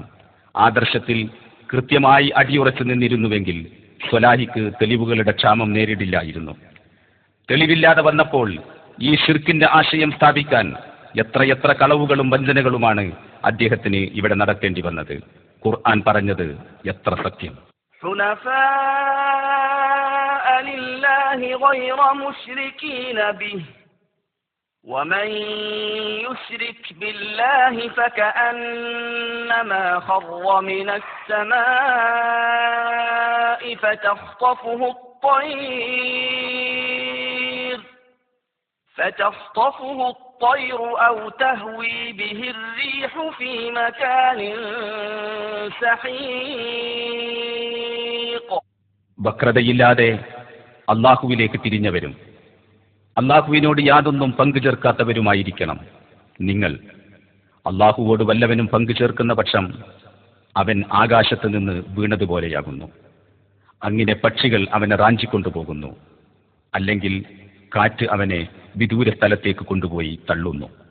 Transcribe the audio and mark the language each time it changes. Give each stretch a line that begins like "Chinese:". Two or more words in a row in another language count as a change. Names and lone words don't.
Malayalam: ആദർശത്തിൽ കൃത്യമായി അടിയുറച്ചു നിന്നിരുന്നുവെങ്കിൽ സ്വലാഹിക്ക് തെളിവുകളുടെ ക്ഷാമം നേരിടില്ലായിരുന്നു. തെളിവില്ലാതെ വന്നപ്പോൾ ഈ ഷിർക്കിന്റെ ആശയം സ്ഥാപിക്കാൻ എത്രയെത്ര കളവുകളും വഞ്ചനകളുമാണ് അദ്ദേഹത്തിന് ഇവിടെ നടത്തേണ്ടി വന്നത്. ഖുർആൻ പറഞ്ഞത് എത്ര സത്യം.
Arabic: ومن يشرك بالله فكأنما خر من السماء فتخطفه الطير أو تهوي به الريح في مكان سحيق.
Malayalam: വക്രതയില്ലാതെ അല്ലാഹുവിലേക്ക് തിരിഞ്ഞവരും അല്ലാഹുവിനോട് യാതൊന്നും പങ്കു ചേർക്കാത്തവരുമായിരിക്കണം നിങ്ങൾ. അല്ലാഹുവോട് വല്ലവനും പങ്കു ചേർക്കുന്ന പക്ഷം അവൻ ആകാശത്ത് നിന്ന് വീണതുപോലെയാകുന്നു. അങ്ങനെ പക്ഷികൾ അവനെ റാഞ്ചിക്കൊണ്ടുപോകുന്നു, അല്ലെങ്കിൽ കാറ്റ് അവനെ വിദൂര സ്ഥലത്തേക്ക് കൊണ്ടുപോയി തള്ളുന്നു.